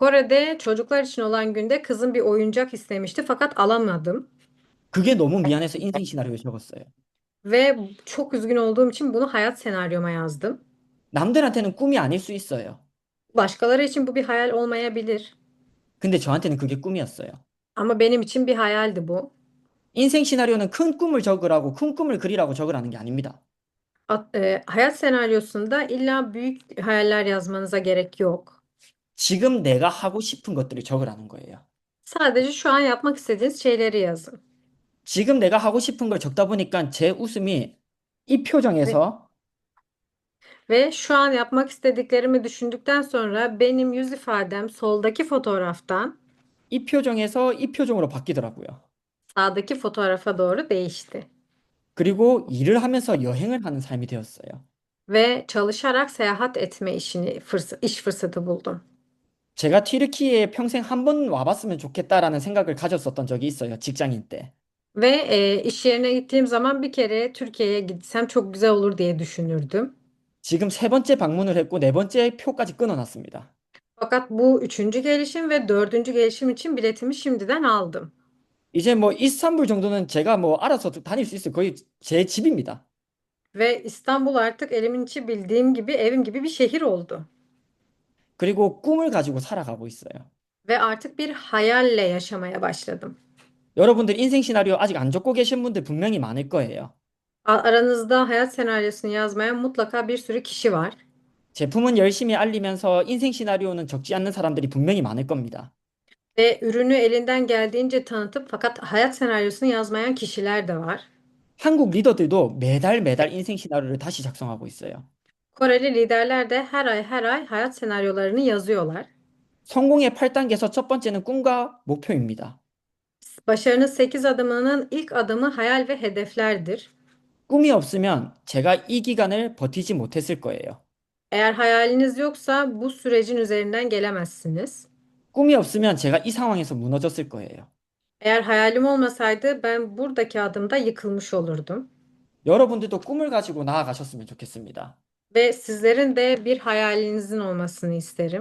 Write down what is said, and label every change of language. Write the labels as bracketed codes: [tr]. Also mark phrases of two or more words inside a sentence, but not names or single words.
[tr] Kore'de çocuklar için olan günde kızım bir oyuncak istemişti fakat alamadım. [ko] 그게 너무 미안해서 인생 시나리오에 적었어요. [tr] Ve çok üzgün olduğum için bunu hayat senaryoma yazdım. [ko] 남들한테는 꿈이 아닐 수 있어요. [tr] Başkaları için bu bir hayal olmayabilir. [ko] 근데 저한테는 그게 꿈이었어요. [tr] Ama benim için bir hayaldi bu. [ko] 인생 시나리오는 큰 꿈을 적으라고, 큰 꿈을 그리라고 적으라는 게 아닙니다. [tr] Hayat senaryosunda illa büyük hayaller yazmanıza gerek yok. [ko] 지금 내가 하고 싶은 것들을 적으라는 거예요. [tr] Sadece şu an yapmak istediğiniz şeyleri yazın. [ko] 지금 내가 하고 싶은 걸 적다 보니까 제 웃음이 이 [tr] Ve, [ko] 표정에서 [tr] ve şu an yapmak istediklerimi düşündükten sonra benim yüz ifadem soldaki fotoğraftan [ko] 이 표정에서 이 표정으로 바뀌더라고요. [tr] sağdaki fotoğrafa doğru değişti. [ko] 그리고 일을 하면서 여행을 하는 삶이 되었어요. [tr] Ve çalışarak seyahat etme iş fırsatı buldum. [ko] 제가 튀르키예에 평생 한 번 와봤으면 좋겠다라는 생각을 가졌었던 적이 있어요. 직장인 때. [tr] Ve iş yerine gittiğim zaman bir kere Türkiye'ye gitsem çok güzel olur diye düşünürdüm. [ko] 지금 세 번째 방문을 했고 네 번째 표까지 끊어놨습니다. [tr] Fakat bu üçüncü gelişim ve dördüncü gelişim için biletimi şimdiden aldım. [ko] 이제 뭐 이스탄불 정도는 제가 뭐 알아서 다닐 수 있어요. 거의 제 집입니다. [tr] Ve İstanbul artık elimin içi bildiğim gibi evim gibi bir şehir oldu. [ko] 그리고 꿈을 가지고 살아가고 있어요. [tr] Ve artık bir hayalle yaşamaya başladım. [ko] 여러분들 인생 시나리오 아직 안 적고 계신 분들 분명히 많을 거예요. [tr] Aranızda hayat senaryosunu yazmaya mutlaka bir sürü kişi var. [ko] 제품은 열심히 알리면서 인생 시나리오는 적지 않는 사람들이 분명히 많을 겁니다. [tr] Ve ürünü elinden geldiğince tanıtıp fakat hayat senaryosunu yazmayan kişiler de var. [ko] 한국 리더들도 매달 매달 인생 시나리오를 다시 작성하고 있어요. [tr] Koreli liderler de her ay hayat senaryolarını yazıyorlar. [ko] 성공의 8단계에서 첫 번째는 꿈과 목표입니다. [tr] Başarının 8 adımının ilk adımı hayal ve hedeflerdir. [ko] 꿈이 없으면 제가 이 기간을 버티지 못했을 거예요. [tr] Eğer hayaliniz yoksa bu sürecin üzerinden gelemezsiniz. [ko] 꿈이 없으면 제가 이 상황에서 무너졌을 거예요. [tr] Eğer hayalim olmasaydı ben buradaki adımda yıkılmış olurdum. [ko] 여러분들도 꿈을 가지고 나아가셨으면 좋겠습니다. [tr] Ve sizlerin de bir hayalinizin olmasını isterim.